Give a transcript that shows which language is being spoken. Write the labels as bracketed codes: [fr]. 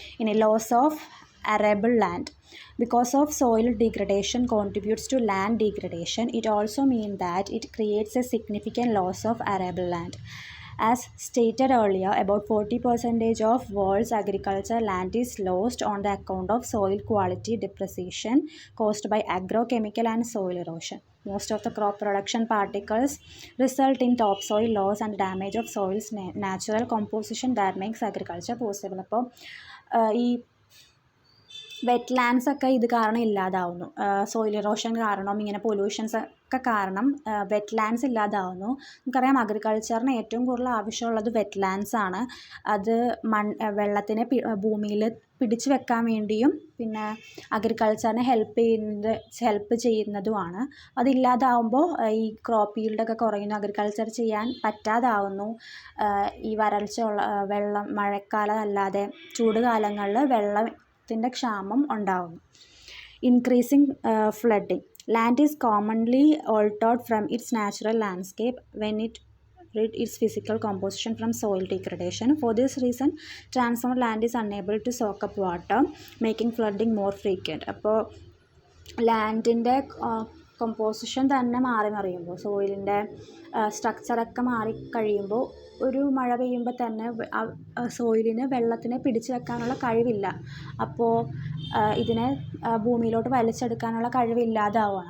[en] ഇനി loss of arable land. Because of soil degradation contributes to land degradation, it also means that it creates a significant loss of arable land. As stated earlier, about 40% of world's agricultural land is lost on the account of soil quality depreciation caused by agrochemical and soil erosion. Most of the crop production particles result in topsoil loss and damage of soil's natural composition that makes agriculture possible. [ml] അപ്പോൾ ഈ wet lands ഒക്കെ ഇത് കാരണം ഇല്ലാതാവുന്നു. Soil erosion കാരണം, ഇങ്ങനെ pollutions ഒക്കെ കാരണം wet lands ഇല്ലാതാവുന്നു. നമുക്കറിയാം അഗ്രികൾച്ചറിന് ഏറ്റവും കൂടുതൽ ആവശ്യമുള്ളത് വെറ്റ് ലാൻഡ്സ് ആണ്. അത് വെള്ളത്തിനെ ഭൂമിയിൽ പിടിച്ചു വെക്കാൻ വേണ്ടിയും പിന്നെ അഗ്രികൾച്ചറിനെ ഹെൽപ്പ് ചെയ്യുന്നതുമാണ്. അതില്ലാതാവുമ്പോൾ ഈ ക്രോപ്പ് ഈൽഡൊക്കെ കുറയുന്നു, അഗ്രികൾച്ചർ ചെയ്യാൻ പറ്റാതാവുന്നു. ഈ വെള്ളം മഴക്കാലം അല്ലാതെ ചൂടുകാലങ്ങളിൽ വെള്ളത്തിൻ്റെ ക്ഷാമം ഉണ്ടാവുന്നു. [en] Increasing flooding. Land is commonly altered from its natural landscape when it rid its physical composition from soil degradation. For this reason, transformed land is unable to soak up water, making flooding more frequent. [ml] അപ്പോൾ ലാൻഡിൻ്റെ composition തന്നെ മാറി മറിയുമ്പോൾ, സോയിലിൻ്റെ സ്ട്രക്ചറൊക്കെ മാറിക്കഴിയുമ്പോൾ ഒരു മഴ പെയ്യുമ്പോൾ തന്നെ സോയിലിന് വെള്ളത്തിനെ പിടിച്ചു വെക്കാനുള്ള കഴിവില്ല. അപ്പോൾ ഇതിനെ ഭൂമിയിലോട്ട് വലിച്ചെടുക്കാനുള്ള കഴിവില്ലാതാവുകയാണ്.